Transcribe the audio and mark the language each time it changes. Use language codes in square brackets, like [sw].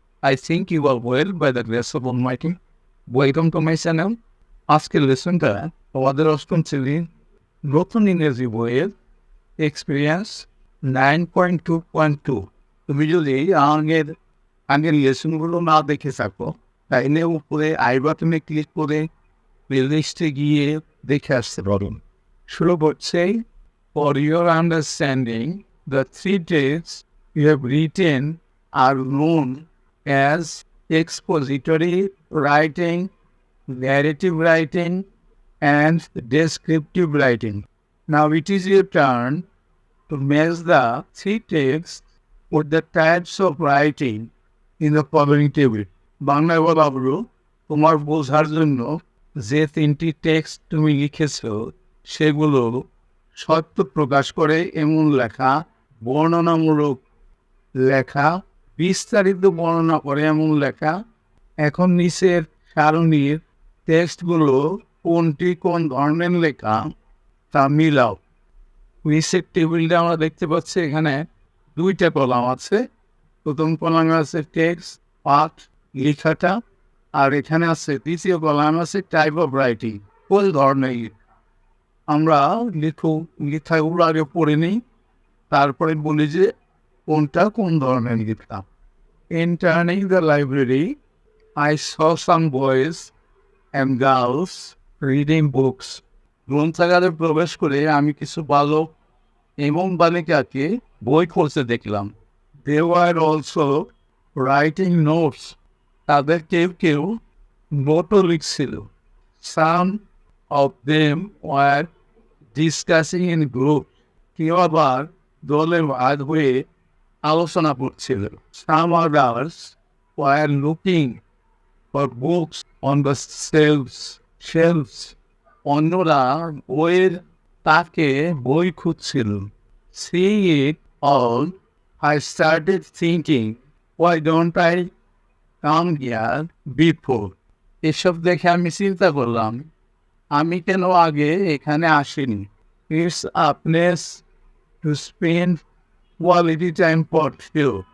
[en] I think you are well by the grace of Almighty. Welcome to my channel. [bn] আজকের লেসনটা আমাদের অষ্টম শ্রেণীর নতুন ইংরেজি বইয়ের এক্সপিরিয়েন্স 9.2.2। তুমি যদি আগের লেসনগুলো না দেখে থাকো তাইলে উপরে আই বাটনে ক্লিক করে প্লেলিস্টে গিয়ে দেখে আসতে পারুন। শুরু করছে, [en] for your understanding, the three texts you have written are known as expository writing, narrative writing, and descriptive writing. Now it is your turn to match the three texts with the types of writing in the following table. [bn] বাংলায় বলা হলো, তোমার বোঝার জন্য যে তিনটি text তুমি লিখেছো সেগুলো সত্য প্রকাশ করে এমন লেখা, বর্ণনামূলক লেখা, বিস্তারিত বর্ণনা করে এমন লেখা। এখন নিচের সারণীর টেক্সটগুলো কোনটি কোন ধরনের লেখা তা মিলাও। নিচের টেবিলটা আমরা দেখতে পাচ্ছি, এখানে দুইটা কলাম আছে। প্রথম কলামে আছে টেক্সট পাঠ লেখাটা, আর এখানে আছে দ্বিতীয় কলাম আছে টাইপ অফ রাইটিং, কোন ধরনের। আমরা লেখাগুলো আগে পড়ে নিই, তারপরে বলি যে কোনটা কোন ধরনের লেখা। [en] Entering the library, I saw some boys and girls reading books. [bn] গ্রন্থাগারে প্রবেশ করে আমি কিছু বালক এবং বালিকাকে বই পড়তে দেখলাম। [en] They were also writing notes. [bn] তাদের কেউ কেউ নোটও লিখছিল। [en] Some of them were discussing in group. [bn] কেউ আবার দলে ভাগ হয়ে আলোচনা করছিল। [en] Some others were looking for books on the shelves. [bn] অন্যরা বইয়ের তাকে বই খুঁজছিল। [en] Seeing it all, I started thinking, why don't I come here before? [bn] এসব দেখে আমি চিন্তা করলাম, আমি কেন আগে এখানে আসিনি। [en] It's a place to spend quality time for you.